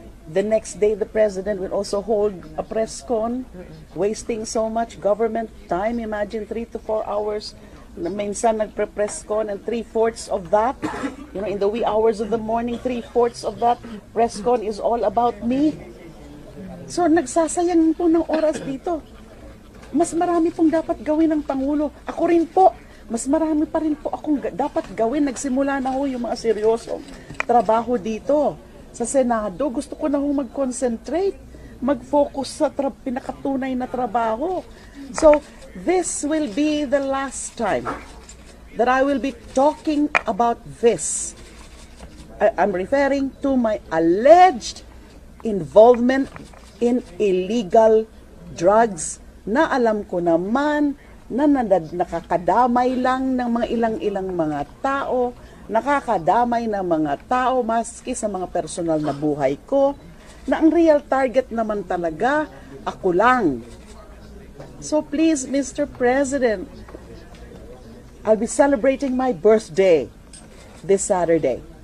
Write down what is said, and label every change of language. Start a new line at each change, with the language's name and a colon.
English: The next day, the President will also hold a press con, wasting so much government time. Imagine 3 to 4 hours.
Filipino: Minsan nagpre-press con
English: and 3/4 of that, in the wee hours of the morning, 3/4 of that press con is all about me.
Filipino: So nagsasayang po ng oras dito. Mas marami pong dapat gawin ng Pangulo. Ako rin po. Mas marami pa rin po akong dapat gawin. Nagsimula na ho yung mga seryosong trabaho dito. Sa Senado, gusto ko na ho mag-concentrate, mag-focus sa pinakatunay na trabaho.
English: So, this will be the last time that I will be talking about this. I'm referring to my alleged involvement in illegal drugs
Filipino: na alam ko naman na nakakadamay lang ng mga ilang-ilang mga tao, nakakadamay ng mga tao maski sa mga personal na buhay ko, na ang real target naman talaga, ako lang.
English: So please, Mr. President, I'll be celebrating my birthday this Saturday.